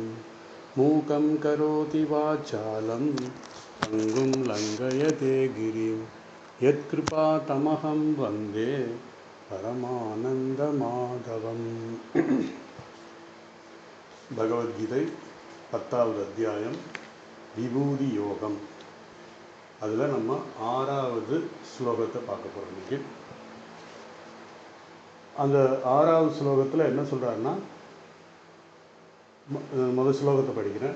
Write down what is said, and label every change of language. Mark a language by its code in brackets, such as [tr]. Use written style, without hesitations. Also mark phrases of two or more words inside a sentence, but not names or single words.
[sa] मूकं करोति वाचालं पङ्गुं लङ्घयते गिरिं यत्कृपातमहं वन्दे परमानन्दमाधवम्। [ta] भगवद्गीதை 10வது அத்தியாயம் விபூதி யோகம். அதில் நம்ம 6வது ஸ்லோகத்தை பார்க்க போகிறோம். இன்றைக்கி அந்த 6வது ஸ்லோகத்தில் என்ன சொல்கிறாருன்னா, முதல் ஸ்லோகத்தை படிக்கிறேன்.